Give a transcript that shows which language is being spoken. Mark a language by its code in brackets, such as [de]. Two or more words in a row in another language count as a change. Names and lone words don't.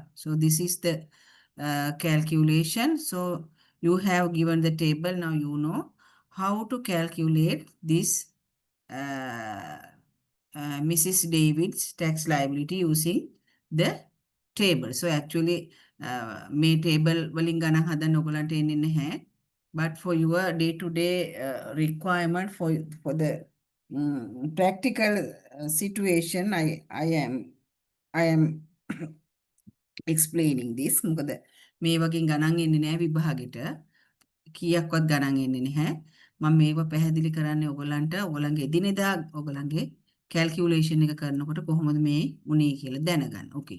[en] So this is the calculation. So you have given the table. Now you know how to calculate this Mrs. David's tax liability using the table. So actually [si] මේ table වලින් ගණන් හදන්න ඔයගලන්ට එන්නේ නැහැ. [en] But for your day-to-day requirement for the practical situation, I am explaining this. [si] මොකද මේ වගේ ගණන් එන්නේ නැහැ විභාගෙට. කීයක්වත් ගණන් එන්නේ නැහැ. මම මේක පැහැදිලි කරන්නේ ඔයගලන්ට ඔයගලන්ගේ එදිනෙදා ඔයගලන්ගේ calculation එක කරනකොට කොහොමද මේ උනේ කියලා දැනගන්න. [en] Okay.